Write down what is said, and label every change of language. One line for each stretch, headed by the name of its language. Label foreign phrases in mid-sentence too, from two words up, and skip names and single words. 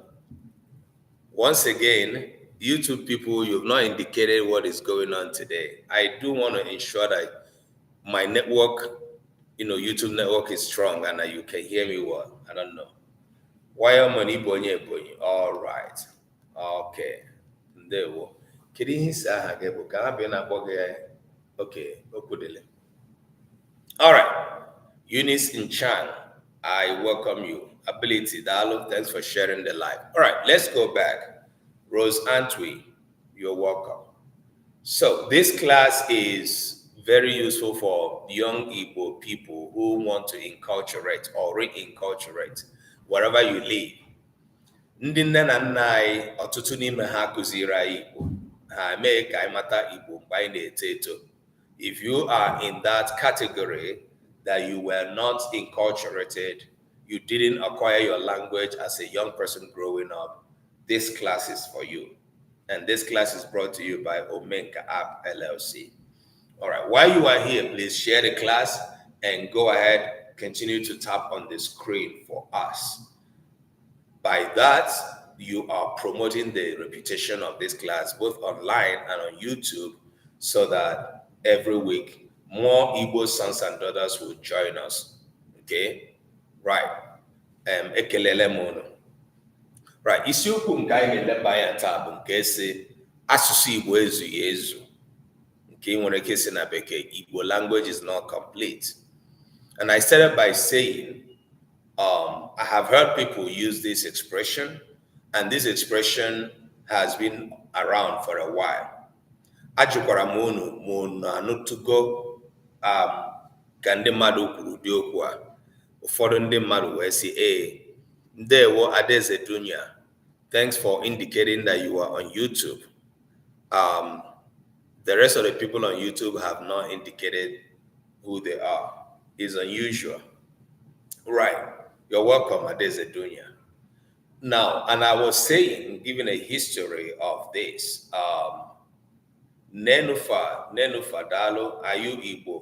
English: Once again, YouTube people, you've not indicated what is going on today. I do want to ensure that my network, YouTube network is strong and that you can hear me well. I don't know. Why am I Bonye? All right. Okay. There we go.
Igbo: Kedu ihe isi aha gị bụ ka ha bịa na-akpọ gị?
English: Okay, Okudele. All right. Eunice in Chan, I welcome you. Ability Dalo, thanks for sharing the live. All right, let's go back. Rose Antwi, you're welcome. So this class is very useful for young Igbo people who want to inculturate or re-inculturate wherever you live.
Igbo: Ndị nne na nna anyị ọtụtụ n'ime ha kụziri anyị Igbo, ha mee ka anyị mata Igbo mgbe anyị na-eto eto.
English: If you are in that category that you were not inculturated, you didn't acquire your language as a young person growing up, this class is for you. And this class is brought to you by Omenka App LLC. All right, while you are here, please share the class and go ahead, continue to tap on the screen for us. By that, you are promoting the reputation of this class, both online and on YouTube, so that every week, more Igbo sons and daughters will join us. Okay? Right. Ekelele mono. Right.
Igbo: Isiokwu nke anyị ga-eleba anya taa bụ nke si asụsụ Igbo ezughị ezu. Nke nwere ike si na Bekee,
English: Igbo language is not complete. And I started by saying, I have heard people use this expression, and this expression has been around for a while.
Igbo: Ajụkwara m unu anụtụgo ka ndị mmadụ kwuru ụdị okwu a. Ụfọdụ ndị mmadụ wee sị, ndewo
English: Adaeze Dunya, thanks for indicating that you are on YouTube. The rest of the people on YouTube have not indicated who they are. It's unusual. Right. You're welcome, Adaeze Dunya. Now, and I was saying, giving a history of this, Nenufa Dalo, are you Igbo?